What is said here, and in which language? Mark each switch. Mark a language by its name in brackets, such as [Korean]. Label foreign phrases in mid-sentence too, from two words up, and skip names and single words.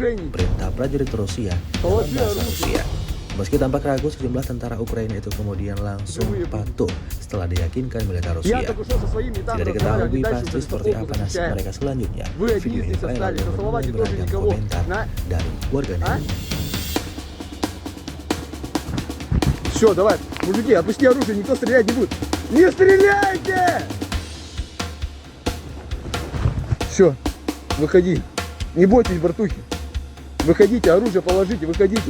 [Indonesian] Perintah prajurit Rusia dalam bahasa Rusia. Meski tampak ragu, sejumlah tentara Ukraina itu kemudian langsung patuh setelah diyakinkan militer Rusia. Tidak diketahui pasti seperti apa nasib mereka selanjutnya. Video ini viral dan menuai beragam komentar dari warganet. [Russian] Все, давай, мужики, опусти оружие, никто стрелять не будет. Не стреляйте! Все, выходи. Не бойтесь, братухи. Выходите, оружие положите, выходите.